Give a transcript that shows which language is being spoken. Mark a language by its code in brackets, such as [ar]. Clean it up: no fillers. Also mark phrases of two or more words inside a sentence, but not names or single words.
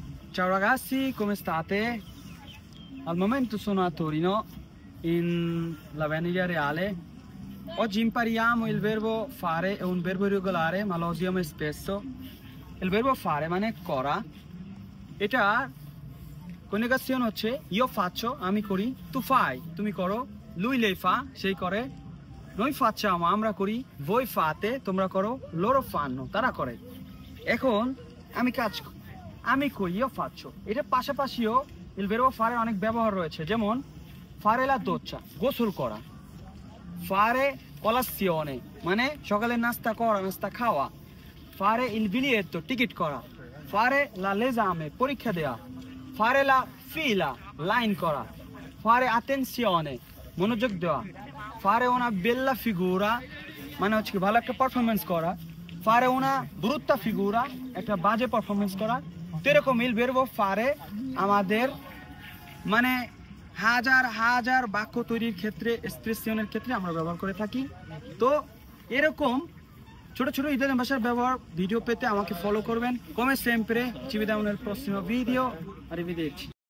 [it] Ciao ragazzi, come state? Al momento sono a Torino, in la Venezia Reale. Oggi impariamo il verbo fare, è un verbo irregolare ma lo usiamo spesso. Il verbo fare [bn] মানে করা, এটা কনজুগেশন হচ্ছে [it] io faccio, [bn] আমি করি, [it] tu fai, [bn] তুমি করো, [it] lui lei fa, [bn] সেই করে, [it] noi facciamo, [bn] আমরা করি, [it] voi fate, [bn] তোমরা করো, [it] loro fanno, [bn] তারা করে। এখন আমি করি, [it] io faccio, [bn] এটার পাশাপাশিও [it] il verbo fare [bn] অনেক ব্যবহার রয়েছে, যেমন fare [it] la doccia, [bn] গোসল করা, [it] fare colazione [bn] মানে সকালের নাস্তা করা, নাস্তা খাওয়া, [it] fare il biglietto, [bn] টিকিট করা, [it] fare l'esame, [bn] পরীক্ষা দেওয়া, [it] fare la fila, [bn] লাইন করা, [it] fare attenzione, [bn] মনোযোগ দেওয়া, [it] fare una bella figura [bn] মানে হচ্ছে ভালো একটা পারফরম্যান্স করা, [it] fare una brutta figura, [bn] একটা বাজে পারফরম্যান্স করা। এরকম [it] il verbo fare [bn] আমাদের মানে হাজার হাজার বাক্য তৈরির ক্ষেত্রে, এক্সপ্রেশনের ক্ষেত্রে আমরা ব্যবহার করে থাকি। তো এরকম ছোট ছোট ইতালিয়ান ভাষার ব্যবহার ভিডিও পেতে আমাকে ফলো করবেন। [it] Come sempre ci vediamo nel prossimo video, arrivederci।